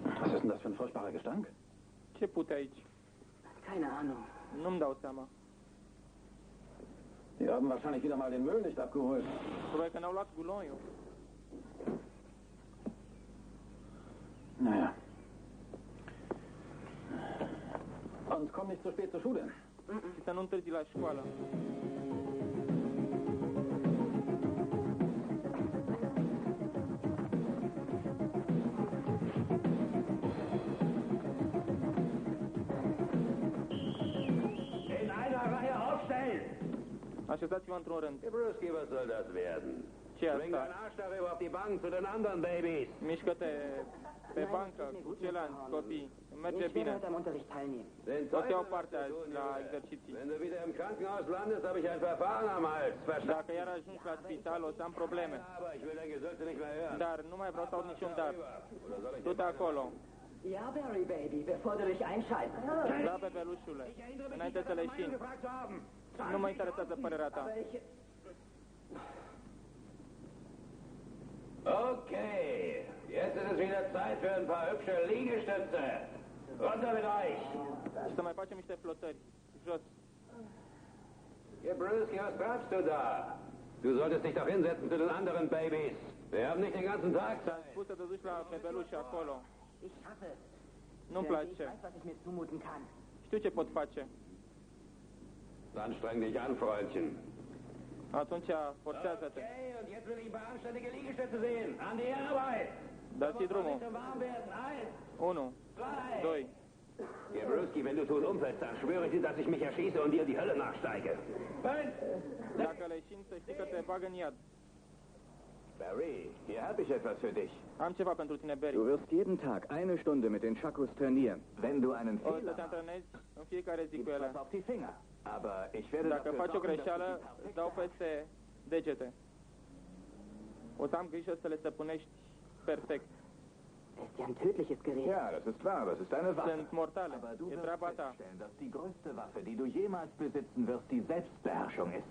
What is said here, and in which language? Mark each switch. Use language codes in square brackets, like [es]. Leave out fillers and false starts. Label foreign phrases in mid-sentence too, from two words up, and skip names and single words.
[de] Was ist denn das für ein furchtbarer Gestank? [ro] Ce pute aici? [de] Keine Ahnung. [ro] Nu-mi dau seama. [de] Die haben wahrscheinlich wieder mal den Müll nicht abgeholt. [ro] Probabil că n-au luat gunoiul. [de] Naja. Und komm nicht zu spät zur Schule. [ro] Și să nu întârzi la școală. [de] In einer Reihe aufstellen! [ro] Așezați-vă într-un rând. [de] Gebruski, was soll das werden? [ro] Ce e [de] Bring [ro] asta? [de] deinen Arsch darüber auf die Bank zu den anderen Babys. [ro] Mișcă-te pe bancă cu ceilalți copii. Merge [de] Ich werde [ro] bine. [de] heute am Unterricht teilnehmen. Den [ro] O să iau [de] Teufel [ro] parte [de] was [ro] azi [de] tun, [ro] la [de] Junge. [ro] exerciții. [de] Wenn du wieder im Krankenhaus landest, habe ich ein Verfahren am Hals. Verstanden? [ro] Dacă iar ajungi la spital, o să am probleme. [de] Aber ich will dein Gesülze nicht mehr hören. [ro] Dar nu mai vreau să aud niciun dar. [de] Oder soll ich [ro] Du-te acolo. [de] Ja, Barry, Baby, bevor du dich einschaltest. [ro] Da, bebelușule. [de] Ich erinnere mich [ro] Înainte [de] nicht, [ro] să [de] deine [ro] leșini. [de] Meinung gefragt zu haben. [ro] Nu mă interesează părerea ta. [de] Aber ich... Okay, jetzt ist es wieder Zeit für ein paar hübsche Liegestütze. Runter mit euch! [ro] Și să mai facem niște flotări. Jos. [de] Gebruski, was treibst du da? Du solltest dich doch hinsetzen zu den anderen Babys. Wir haben nicht den ganzen Tag [ro] Ți-am [de] Zeit. [ro] spus să te duci la bebeluși acolo. [de] Ich schaffe es. [ro] Nu-mi [de] Denn ich [ro] place. [de] weiß, was ich mir zumuten kann. [ro] Știu ce pot face. [de] Dann streng dich an, Freundchen. [ro] Atunci forțează-te. [de] Okay, und jetzt will ich ein paar anständige Liegestütze sehen. An die Arbeit! [ro] Dați drumul. [de] Nicht so warm werden. 1, 2. Gebruski, wenn du tot umfällst, dann schwöre ich dir, dass ich mich erschieße und dir die Hölle nachsteige. Nein! [ro] Dacă leșini, să știi că te bag în iad. [de] Barry, hier habe ich etwas für dich. [ro] Am ceva pentru tine, Barry. [de] Du wirst jeden Tag 1 Stunde mit den Chakos trainieren. Wenn du einen [ro] O să [de] Fehler [ro] te [de] machst, [ro] antrenezi în fiecare zi cu [de] gibt's [ro] ele. [de] was auf die Finger. Aber ich werde [ro] Dacă [de] dafür [ro] faci o [de] sorgen, dass du [ro] greșeală, [de] die [ro] îți [de] perfekt [ro] dau peste degete. O să am grijă să le stăpânești perfect. [de] Das ist ja ein tödliches Gerät. Ja, das ist wahr, das ist eine Waffe. [ro] Sunt mortale. [de] Aber du [ro] E [de] wirst [ro] treaba ta. [de] feststellen, dass die größte Waffe, die du jemals besitzen wirst, die Selbstbeherrschung ist.